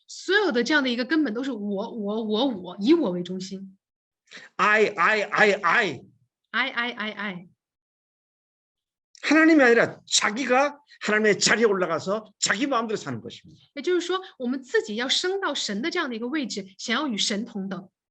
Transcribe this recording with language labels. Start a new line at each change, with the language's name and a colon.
Chinese: 所有的这样的一个根本都是我，以我为中心。
English: I. I。
Korean: 하나님이 아니라 자기가 하나님의 자리에 올라가서 자기 마음대로 사는 것입니다.
Chinese: 也就是说，我们自己要升到神的这样的一个位置，想要与神同等。